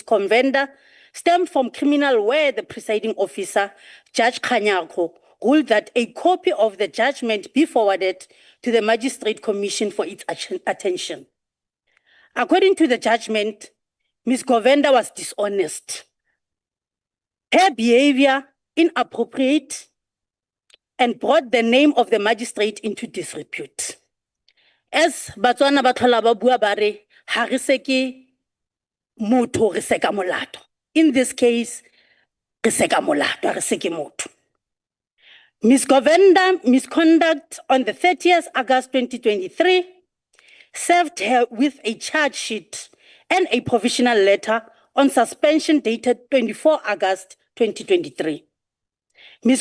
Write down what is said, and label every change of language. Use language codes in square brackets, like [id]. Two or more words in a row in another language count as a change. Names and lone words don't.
[en] Govenda stem from criminal where the presiding officer, Judge Kanyako, ruled that a copy of the judgment be forwarded to the Magistrate Commission for its attention. According to the judgment, Ms. Govenda was dishonest, her behavior inappropriate, and brought the name of the magistrate into disrepute. [tn] As Batswana ba tlhola ba bua ba re, ha re se ke motho re se ka molato. [en] In this case, [tn] re se ka molato, ha re se ke motho. [en] Ms. Govenda misconduct on the 30th August 2023 served her with a charge sheet and a provisional letter on suspension dated 24 August 2023. Ms.